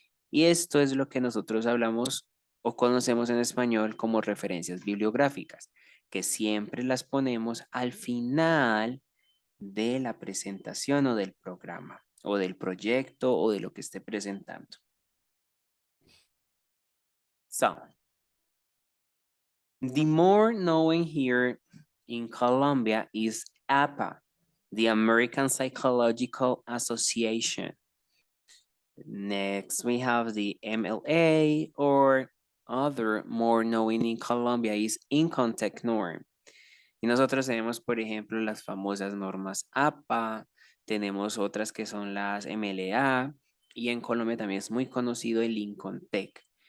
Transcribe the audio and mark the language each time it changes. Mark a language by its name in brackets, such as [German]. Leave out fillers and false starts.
[Spanish] Y esto es lo que nosotros hablamos o conocemos en español como referencias bibliográficas, que siempre las ponemos al final de la presentación o del programa o del proyecto o de lo que esté presentando. [English] So, the more known here in Colombia is APA, the American Psychological Association. Next, we have the MLA, or other more known in Colombia is Income Tech Norm. [Spanish] Y nosotros tenemos, por ejemplo, las famosas normas APA, tenemos otras que son las MLA, y en Colombia también es muy conocido el Incontec,